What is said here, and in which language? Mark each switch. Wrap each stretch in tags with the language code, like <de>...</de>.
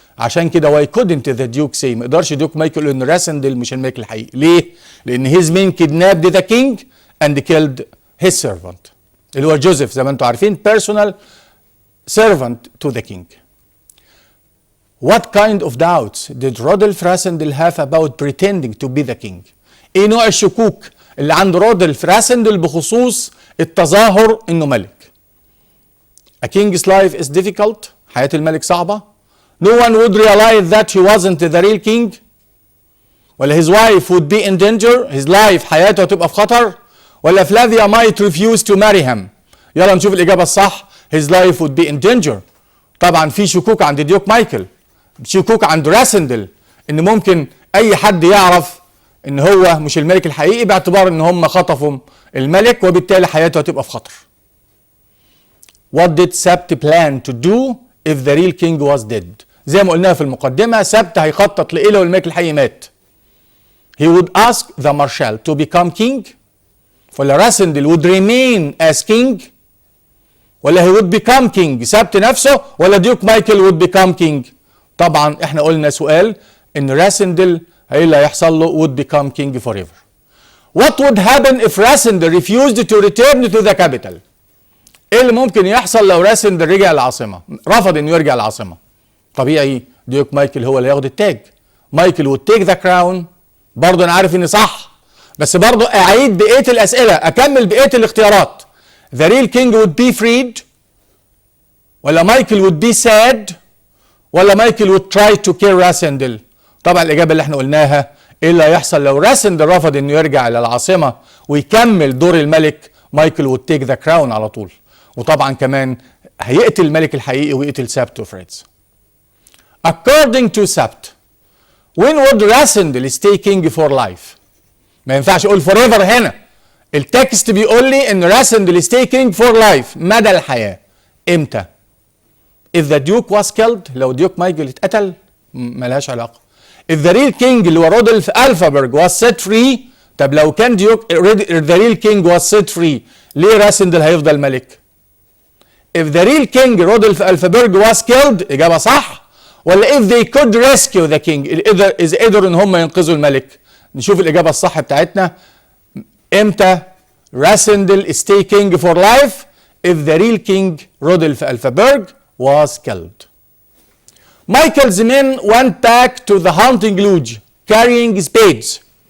<ar>عشان كده</ar> <en>why couldn't the duke say،</en> <ar>ما يقدرش ديوك مايكل إن راسندل مش الملك الحقيقي.</ar> <en>ليه؟ لأن his men kidnapped the king and killed his servant</en> <ar>اللي هو جوزيف زي ما انتم عارفين</ar> <en>personal servant to the king. What kind of doubts did Rodolph Rasendel have about pretending to be the king؟</en> <ar>ايه نوع الشكوك اللي عند رودولف راسندل بخصوص التظاهر انه ملك؟</ar> <en>A king's life is difficult،</en> <ar>حياة الملك صعبة.</ar> <en>No one would realize that he wasn't the real king. ولا his wife would be in danger، his life</en> <ar>حياته هتبقى في خطر.</ar> <en>ولا Flavia might refuse to marry him.</en> <ar>يلا نشوف الإجابة الصح،</ar> <en>his life would be in danger.</en> <ar>طبعا في شكوك عند ديوك مايكل، شكوك عند راسندل ان ممكن اي حد يعرف ان هو مش الملك الحقيقي باعتبار ان هم خطفوا الملك، وبالتالي حياته هتبقى في خطر.</ar> <en>What did Sept plan to do if the real king was dead؟</en> <ar>زي ما قلناها في المقدمة، سبت هيخطط لإيه لو الملك الحقيقي مات.</ar> <en>He would ask the marshal to become king. ولا Rassendyll would remain as king. ولا he would become king سبت نفسه، ولا Duke Michael would become king.</en> <ar>طبعا احنا قلنا سؤال ان راسندل ايه اللي هيحصل له would become king forever.</ar> <en>What would happen if Rasendel refused to return to the capital؟</en> <ar>ايه اللي ممكن يحصل لو راسندل رجع العاصمة، رفض انه يرجع العاصمة؟ طبيعي ديوك مايكل هو اللي هياخد التاج.</ar> <en>Michael would take the crown.</en> <ar>برضه انا عارف اني صح، بس برضه اعيد بقية الاسئلة، اكمل بقية الاختيارات.</ar> <en>The real king would be freed. ولا Michael would be sad. ولا Michael would try to kill Rassendyll.</en> <ar>طبعا الاجابة اللي احنا قلناها، ايه اللي هيحصل لو راسندل رفض انه يرجع الى العاصمة ويكمل دور الملك؟ مايكل</ar> <en>would take the crown</en> <ar>على طول. وطبعا كمان هيقتل الملك الحقيقي ويقتل سبت وفريدز.</ar> <en>According to Sept، when would Rasendel stay king for life؟</en> <ar>ما ينفعش اقول forever هنا. التكست بيقول لي ان راسندل</ar> <en>stay king for life</en> <ar>مدى الحياة. امتى؟</ar> <en>if the duke was killed،</en> <ar>لو ديوك مايكل اتقتل ملهاش علاقة.</ar> <en>if the real king اللي هو Rudolf Elphberg was set free،</en> <ar>طب لو كان ديوك</ar> <en>the real king was set free</en> <ar>ليه راسندل هيفضل ملك؟</ar> <en>if the real king Rudolf Elphberg was killed إجابة صح.</en> <ar>ولا if they could rescue the king، إذا قدروا إن هم ينقذوا الملك؟ نشوف الإجابة الصح بتاعتنا.</ar> <en>إمتى Rassendyll stay king for life؟ if the real king Rudolf Elphberg was killed. Michael's men went back to the hunting lodge carrying spades.</en>